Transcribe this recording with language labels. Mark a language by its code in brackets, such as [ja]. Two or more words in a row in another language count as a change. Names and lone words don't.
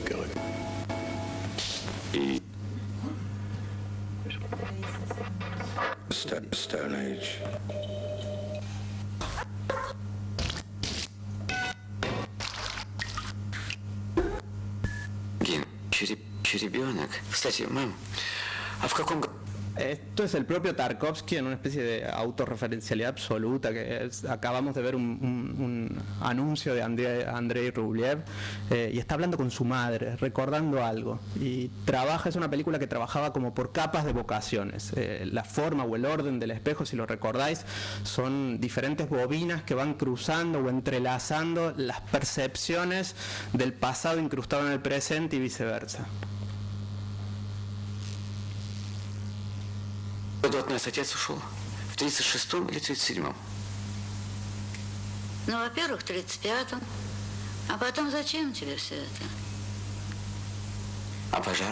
[en] Stone Age. [ru] Гин, еще ребенок. Кстати, мам, а в каком году? [es] Esto es el propio Tarkovsky en una especie de autorreferencialidad absoluta. Acabamos de ver un anuncio de Andrei Rublev y está hablando con su madre, recordando algo. Y es una película que trabajaba como por capas de vocaciones. La forma o el orden del espejo, si lo recordáis, son diferentes bobinas que van cruzando o entrelazando las percepciones del pasado incrustado en el presente y viceversa. [ru] Году от нас отец ушел? В 36-м или 37-м? Ну, во-первых, в 35-м. А потом зачем тебе все это? А пожар?